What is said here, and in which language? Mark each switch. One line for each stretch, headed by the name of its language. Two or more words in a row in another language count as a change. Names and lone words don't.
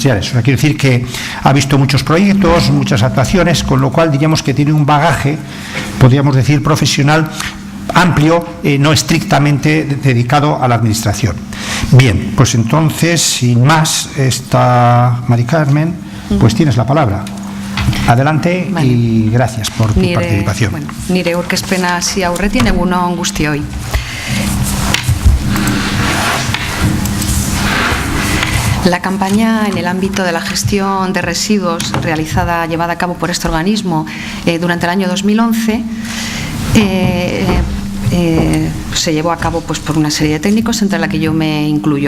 Spanish: O sea, quiere decir que ha visto muchos proyectos, muchas actuaciones, con lo cual diríamos que tiene un bagaje, podríamos decir, profesional amplio, no estrictamente dedicado a la administración. Bien, pues entonces, sin más, Mari Carmen, pues tienes la palabra. Adelante, vale. Y gracias por tu participación.
Basque: Bueno, nire aurkezpena hasi aurretik egun on guztioi.
Spanish: La campaña en el ámbito de la gestión de residuos llevada a cabo por este organismo durante el año 2011 se llevó a cabo pues, por una serie de técnicos, entre la que yo me incluyo.